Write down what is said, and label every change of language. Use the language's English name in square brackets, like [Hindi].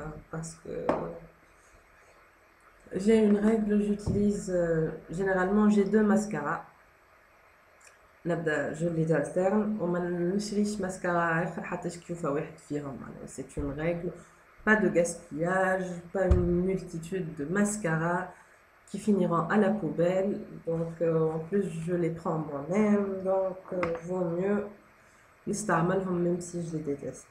[French] Parce que j'ai une règle, j'utilise généralement j'ai 2 mascaras. Je les alterne [Arabic] وما نشريش mascara آخر حتى شكيوفة واحد فيهم. [French] C'est une règle, pas de gaspillage, pas une multitude de mascaras qui finiront à la poubelle. Donc en plus je les prends moi-même, donc vaut mieux [Arabic] نستعملهم [French] même si je les déteste.